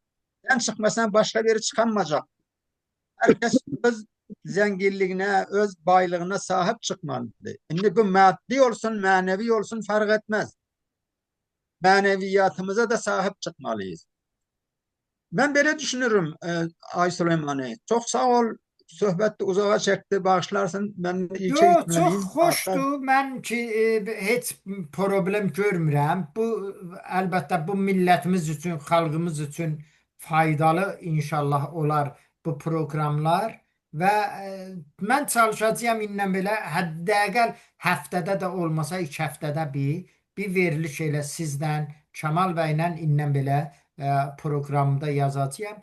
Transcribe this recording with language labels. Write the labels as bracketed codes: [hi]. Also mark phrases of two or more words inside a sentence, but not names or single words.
[tr] Sen çıkmasan başka biri çıkamayacak. Herkes öz zenginliğine, öz baylığına sahip çıkmalı. Şimdi bu maddi olsun, manevi olsun fark etmez. Maneviyatımıza da sahip çıkmalıyız. Ben böyle düşünürüm Ay Süleyman'ı. Çok sağ ol. Söhbette uzağa çekti. Bağışlarsın. Ben ilçe Yo, [az] çox [tr] gitmeliyim. [az] xoşdur. Mən ki heç problem görmürəm. Bu əlbəttə bu millətimiz üçün, xalqımız üçün faydalı inşallah olar bu proqramlar və mən çalışacağam indən belə həddəqəl həftədə də olmasa 2 həftədə bir veriliş elə sizdən Kamal bəylə indən belə proqramda yazacağam.